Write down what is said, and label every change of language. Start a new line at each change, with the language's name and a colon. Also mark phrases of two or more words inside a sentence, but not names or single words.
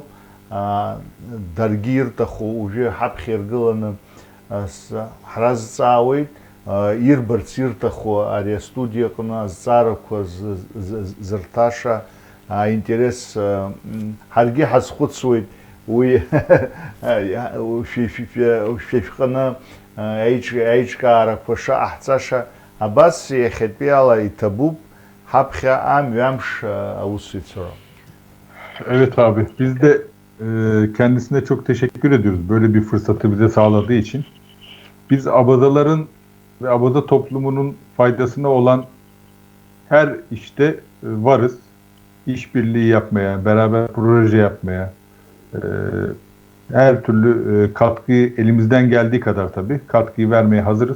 Abkhazian: Даргьы ирҭаху уажәы ҳаԥхьа иргыланы ҳразҵаауеит, ирбарц ирҭаху ари астудиа аҟны азҵаарақәа зырҭаша аинтерес ҳаргьы ҳазхәыцуеит уи шәышәҟны аиҿкаарақәа шаҟаҳҵаша. Абас иахьатәи ала иҭабуп ҳаԥхьаҟа мҩамш аусуицура.
Turkish: Evet abi, biz de kendisine çok teşekkür ediyoruz böyle bir fırsatı bize sağladığı için. Biz Abadaların ve Abada toplumunun faydasına olan her işte varız. İşbirliği yapmaya, beraber proje yapmaya, her türlü katkıyı elimizden geldiği kadar tabii katkıyı vermeye hazırız.